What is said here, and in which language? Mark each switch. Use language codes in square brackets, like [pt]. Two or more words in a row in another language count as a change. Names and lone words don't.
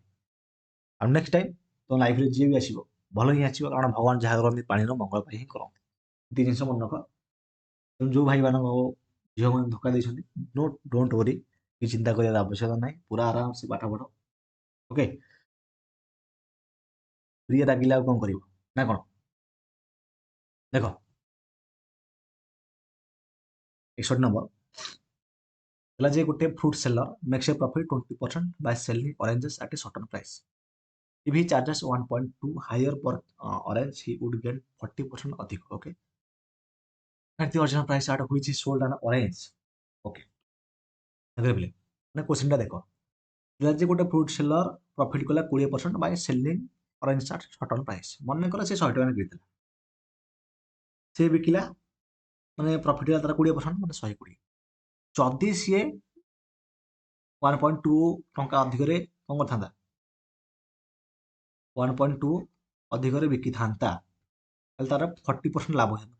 [or] ଆଉ [en] next time [or] ତମ ଲାଇଫରେ ଯିଏ ବି ଆସିବ, ଭଲ ହିଁ ଆସିବ, କାରଣ ଭଗବାନ ଯାହା କରନ୍ତି ପାଣିର ମଙ୍ଗଳ ପାଇଁ ହିଁ କରନ୍ତି। ଏତିକି ଜିନିଷ ମନେ ରଖ। ତେଣୁ ଯୋଉ ଭାଇମାନଙ୍କ ଝିଅମାନେ ଧୋକା ଦେଇଛନ୍ତି, [en] don't worry, [or] କିଛି ଚିନ୍ତା କରିବାର ଆବଶ୍ୟକତା ନାହିଁ, ପୁରା ଆରାମସେ ପାଠ ପଢ଼। ଓକେ। ପ୍ରିୟା ରାଗିଲେ ଆଉ କ'ଣ କରିବ ନା କ'ଣ? ଦେଖ 61 ନମ୍ବର ହେଲା ଯେ ଗୋଟେ [en] fruit seller makes a profit 20% by selling oranges at a certain price. If he charges 1.2 higher per orange, he would get 40% ଅଧିକ। [or] ଓକେ, [en] at the original price at which he sold an orange। [or] ଓକେ, ଆଗ୍ରେବଲି ମାନେ କ୍ୱେଶ୍ଚିନ୍ଟା ଦେଖ, ହେଲା ଯେ ଗୋଟେ [en] fruit seller profit [or] କଲା [en] 20% by selling orange at certain price. [or] ମନେକର ସେ 100 ଟଙ୍କା ବିକିଥିଲା, ସେ ବିକିଲା ମାନେ ପ୍ରଫିଟ୍ ହେଲା ତାର 20% ମାନେ 120। ଯଦି ସିଏ 1.2 ଟଙ୍କା ଅଧିକରେ କ'ଣ କରିଥାନ୍ତା, 1.2 ଅଧିକରେ ବିକିଥାନ୍ତା, ତାହେଲେ ତାର 40% ଲାଭ ହେଇଥାନ୍ତା।